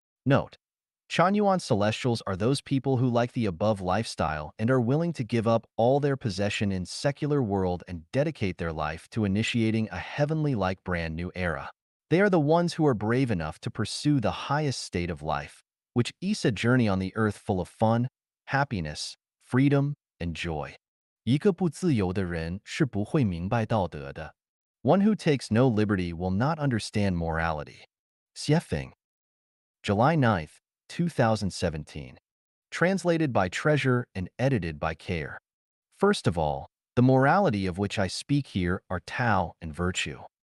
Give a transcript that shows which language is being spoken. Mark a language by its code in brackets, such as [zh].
[en] Note: Chanyuan Celestials are those people who like the above lifestyle and are willing to give up all their possession in secular world and dedicate their life to initiating a heavenly-like brand new era. They are the ones who are brave enough to pursue the highest state of life, which is a journey on the earth full of fun, happiness, freedom, and joy. [zh] 一个不自由的人是不会明白道德的. [en] One who takes no liberty will not understand morality. Xiefeng. July 9th, 2017. Translated by Treasure and edited by Care. First of all, the morality of which I speak here are Tao and virtue.